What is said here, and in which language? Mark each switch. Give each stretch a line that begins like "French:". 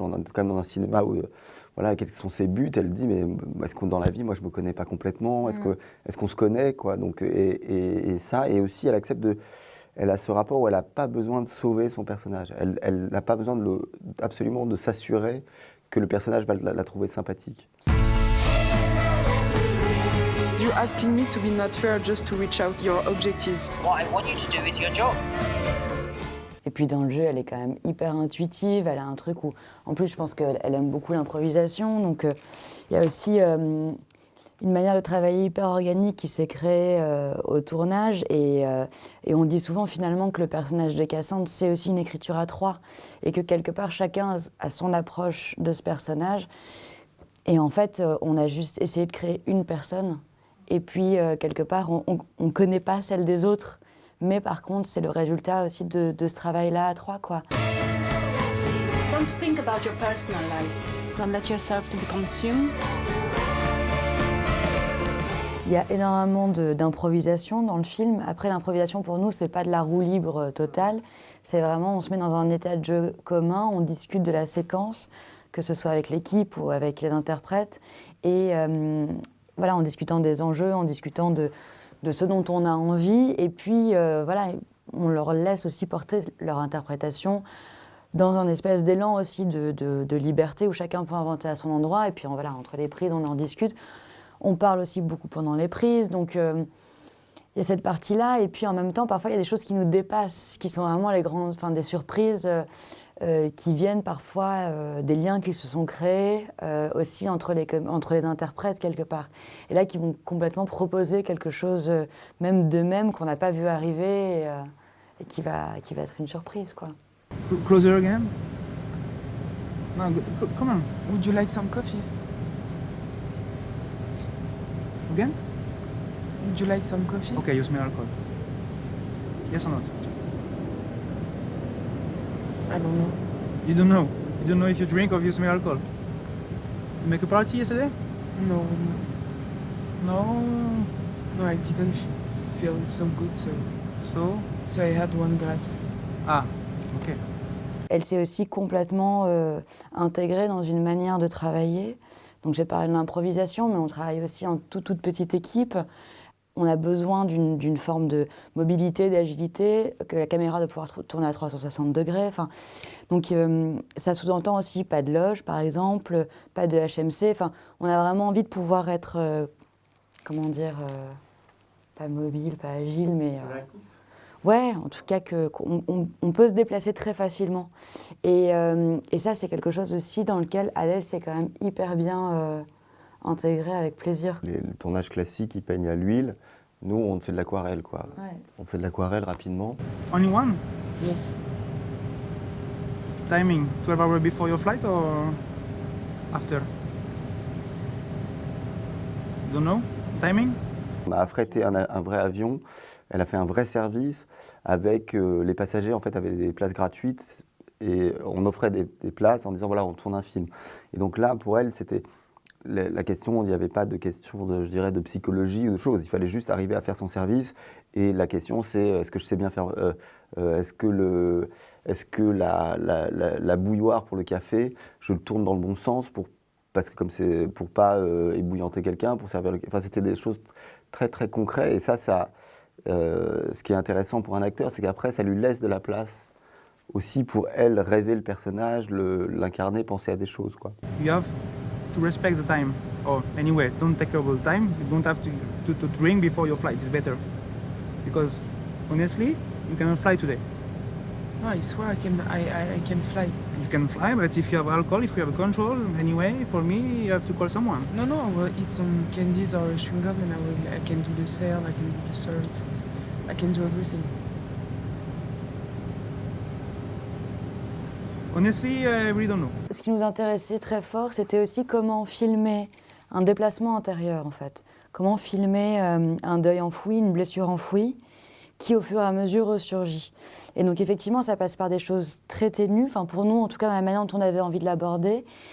French: On est quand même dans un cinéma où, voilà, quels sont ses buts? Elle dit « Mais est-ce qu'on dans la vie, moi, je me connais pas complètement? Est-ce qu'on se connaît, quoi ?» Donc, et ça, et aussi, elle accepte elle a ce rapport où elle n'a pas besoin de sauver son personnage. Elle n'a pas besoin absolument de s'assurer que le personnage va la trouver sympathique.
English: You're asking me to be not fair just to reach out your objective. What I want you to do is your job.
French: Et puis dans le jeu, elle est quand même hyper intuitive. Elle a un truc où, en plus, je pense qu'elle aime beaucoup l'improvisation. Donc il y a aussi une manière de travailler hyper organique qui s'est créée au tournage. Et on dit souvent finalement que le personnage de Cassandre, c'est aussi une écriture à trois. Et que quelque part, chacun a son approche de ce personnage. Et en fait, on a juste essayé de créer une personne. Et puis, quelque part, on ne connaît pas celle des autres. Mais par contre, c'est le résultat aussi de ce travail-là à trois, quoi.
English: Don't think about your personal life. Don't let yourself to be consumed.
French: Il y a énormément d'improvisation dans le film. Après, l'improvisation, pour nous, c'est pas de la roue libre totale. C'est vraiment, on se met dans un état de jeu commun, on discute de la séquence, que ce soit avec l'équipe ou avec les interprètes. Et voilà, en discutant des enjeux, en discutant de ce dont on a envie. Et puis, voilà, on leur laisse aussi porter leur interprétation dans un espèce d'élan aussi de liberté où chacun peut inventer à son endroit. Et puis, voilà, entre les prises, on en discute. On parle aussi beaucoup pendant les prises. Donc, il y a cette partie-là. Et puis, en même temps, parfois, il y a des choses qui nous dépassent, qui sont vraiment des surprises qui viennent parfois des liens qui se sont créés aussi entre les interprètes quelque part. Et là, qui vont complètement proposer quelque chose même d'eux-mêmes qu'on n'a pas vu arriver et qui va être une surprise, quoi.
English: Closer again? No, come on. Would you like some coffee? Again? Would you like some coffee? Okay, you smell alcohol. Yes or not? I don't know. You don't know? You don't know if you drink or if you smell alcohol? You make a party yesterday? No. No? No, I didn't feel so good, so I had one glass. Ah, ok.
French: Elle s'est aussi complètement intégrée dans une manière de travailler. Donc j'ai parlé de l'improvisation, mais on travaille aussi en toute petite équipe. On a besoin d'une forme de mobilité, d'agilité, que la caméra doit pouvoir tourner à 360 degrés. Enfin, donc ça sous-entend aussi pas de loge, par exemple, pas de HMC. Enfin, on a vraiment envie de pouvoir être, comment dire, pas mobile, pas agile, mais... ouais, en tout cas, qu'on peut se déplacer très facilement. Et ça, c'est quelque chose aussi dans lequel Adèle s'est quand même hyper bien intégrée avec plaisir. Le tournage classique, ils peignent à l'huile. Nous, on fait de l'aquarelle, quoi. Ouais. On fait de l'aquarelle rapidement.
English: Only one? Yes. Timing, 12 hours before your flight or after? Don't know? Timing?
French: On a affrété un vrai avion. Elle a fait un vrai service avec les passagers, en fait, avaient des places gratuites et on offrait des places en disant, voilà, on tourne un film. Et donc là, pour elle, c'était la question, il n'y avait pas de question, de psychologie ou de choses. Il fallait juste arriver à faire son service. Et la question, c'est, est-ce que je sais bien faire... est-ce que la bouilloire pour le café, je le tourne dans le bon sens parce que comme c'est pour pas ébouillanter quelqu'un, pour servir le... Enfin, c'était des choses très, très concrètes. Et ça Ce qui est intéressant pour un acteur, c'est qu'après, ça lui laisse de la place aussi pour elle rêver le personnage, l'incarner, penser à des choses, quoi.
English: You have to respect the time. Or anyway, don't take over the time. You don't have to drink before your flight. It's better. Because honestly, you cannot fly today. No, I swear I can fly. You can fly, but if you have alcohol, if you have control, anyway, for me, you have to call someone. No, no, I will eat some candies or chewing gum and I can do the sail, I can do the surf, I can do everything. Honestly, I really don't know.
French: Ce qui nous intéressait très fort, c'était aussi comment filmer un déplacement intérieur, en fait. Comment filmer un deuil enfoui, une blessure enfouie, qui au fur et à mesure ressurgit. Et donc effectivement, ça passe par des choses très ténues, enfin pour nous, en tout cas, dans la manière dont on avait envie de l'aborder.